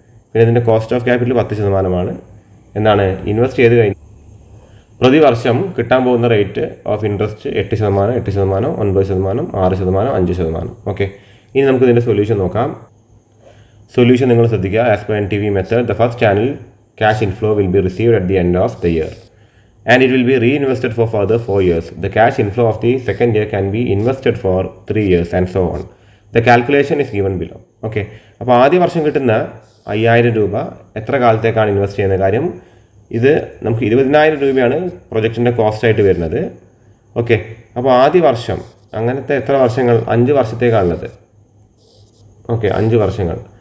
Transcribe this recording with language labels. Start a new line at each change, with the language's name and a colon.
Malayalam: പിന്നെ ഇതിൻ്റെ cost of capital 10%. Invest ചെയ്ത് കഴിഞ്ഞ് പ്രതിവർഷം കിട്ടാൻ പോകുന്ന റേറ്റ് ഓഫ് ഇൻട്രസ്റ്റ് 8%, 8%, 9%, 6%, 5%. ഓക്കെ, ഇനി നമുക്ക് ഇതിൻ്റെ സൊല്യൂഷൻ നോക്കാം. സൊല്യൂഷൻ നിങ്ങൾ ശ്രദ്ധിക്കുക.
English: As per NTV method, the first channel cash inflow will be received at the end of the year and it will be reinvested for further 4 years. The cash inflow of the second year can be invested for 3 years and so on. The calculation is given below.
Malayalam: Okay, അപ്പോൾ ആദ്യ വർഷം കിട്ടുന്ന 5,000 രൂപ എത്ര കാലത്തേക്കാണ് invest ചെയ്യുന്ന കാര്യം, ഇത് നമുക്ക് 20,000 രൂപയാണ് പ്രൊജക്റ്റിൻ്റെ കോസ്റ്റായിട്ട് വരുന്നത്. ഓക്കെ, അപ്പോൾ ആദ്യ വർഷം അങ്ങനത്തെ എത്ര വർഷങ്ങൾ, 5 വർഷത്തേക്കാണുള്ളത്. ഓക്കെ, 5 വർഷങ്ങൾ.